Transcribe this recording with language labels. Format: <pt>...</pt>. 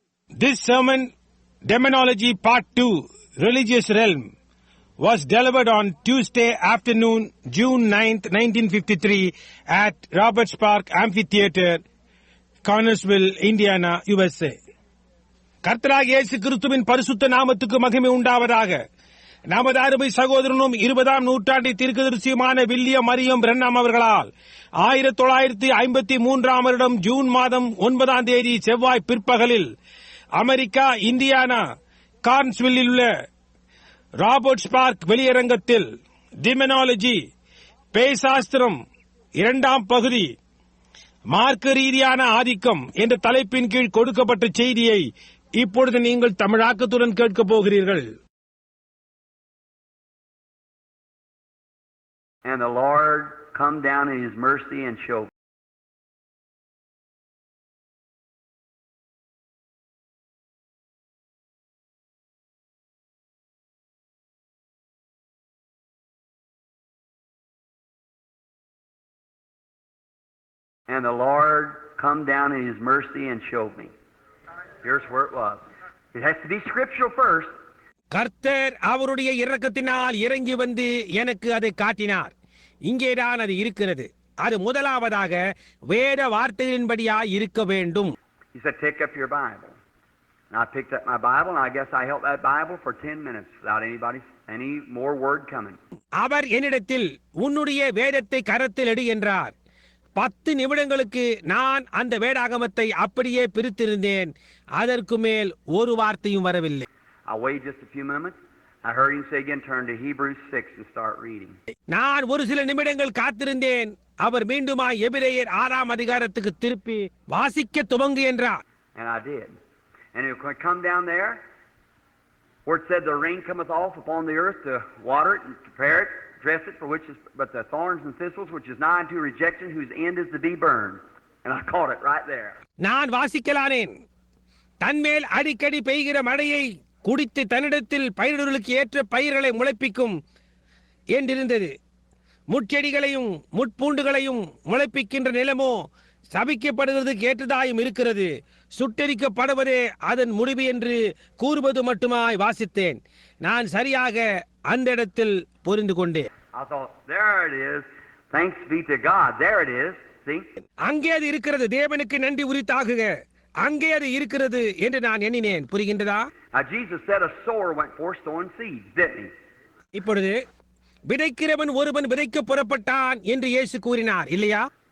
<en>This sermon, Demonology Part 2, Religious Realm, was delivered on Tuesday afternoon, June 9th, 1953 at Roberts Park Amphitheater, Connersville, Indiana, USA.</en> <ta>கர்த்தராகிய இயேசு கிறிஸ்துவின் பரிசுத்த நாமத்துக்கு மகிமை உண்டாவதாக. நமது அருமை சகோதரனும் 20ஆம் நூற்றாண்டை தீர்க்கதரிசியுமான வில்லியம் மரியம் பிரென்ஹாம் அவர்களால் 1953ஆம் வருடம் ஜூன் மாதம் 9ஆம் தேதி செவ்வாய் பிற்பகலில் அமெரிக்கா, இந்தியானா, கார்ன்ஸ்வில்லில் உள்ள ராபர்ட்ஸ் பார்க் வெளியரங்கத்தில் டிமெனாலஜி, பேய் சாஸ்திரம் 2ஆம் பகுதி, மார்க்க ரீதியான ஆதிக்கம் என்ற தலைப்பின் கீழ் கொடுக்கப்பட்ட செய்தியை இப்பொழுது நீங்கள் தமிழாக்கத்துடன் கேட்கப் போகிறீர்கள்.</ta> <en>And the Lord come down in His mercy and show. And the Lord come down in His mercy and showed me. Here's where it was. It has to be scriptural first.</en> <ta>கர்த்தர் அவருடைய இரக்கத்தினால் இறங்கி வந்து எனக்கு அதை காட்டினார். இங்கேதான் அது இருக்கிறது. அது முதலாவதாக வேத வார்த்தைகளின்படியாய் இருக்க வேண்டும்.</ta> <en>He said, take up your Bible. And I picked up my Bible, and I guess I held that Bible for 10 minutes without any more word coming.</en> <ta>அவர் என்னிடத்தில் உன்னுடைய வேதத்தை கரத்தில் எடு என்றார். 10 நிமிடங்களுக்கு நான் அந்த வேதாகமத்தை அப்படியே பிரித்திருந்தேன். அதற்கு மேல் ஒரு வார்த்தையும் வரவில்லை.</ta> <en>I waited just a few moments. I heard him say again, turn to Hebrews 6 and start reading.</en> <ta>நான் ஒரு சில நிமிடங்கள் காத்திருந்தேன். அவர் மீண்டுமா எபிரேயர் 6ஆம் அதிகாரத்துக்கு திருப்பி வாசிக்க துவங்கு என்றார்.</ta> <en>And I did. And it would come down there where it said the rain cometh off upon the earth to water it and prepare it, dress it, for which is but the thorns and thistles, which is nigh unto rejection, whose end is to be burned. And I caught it right there.</en> <ta>நான் வாசிக்கலானேன். தன்மேல் அடிக்கடி பெய்கிற மழையை குடித்து தன்னிடத்தில் பயிர்களுக்கு ஏற்ற பயிர்களை முளைப்பிக்கும் என்றிருந்தது. முட்செடிகளையும் முட்பூண்டுகளையும் முளைப்பிக்கின்ற நிலமோ சபிக்கப்படுவதற்கு ஏற்றதாயும் இருக்கிறது. சுட்டரிக்கப்படுவதே அதன் முடிவு என்று கூறுவது மட்டுமாய் வாசித்தேன். நான் சரியாக அந்த இடத்தில் புரிந்து கொண்டேன்.</ta> <en>I thought, there it is. Thanks be to God. There it is. See?</en> <ta>அங்கே அது இருக்கிறது. தேவனுக்கு நன்றி உரித்தாகுக. அங்கே அது இருக்கிறது என்று நான் எண்ணினேன். புரிகின்றதா?</ta> <en>Jesus said a sower went forth sowing seeds, didn't he?</en> <ta>இப்பொழுது விதைக்கிறவன் ஒருவன் விதைக்க புறப்பட்டான் என்று இயேசு கூறினார், இல்லையா?</ta>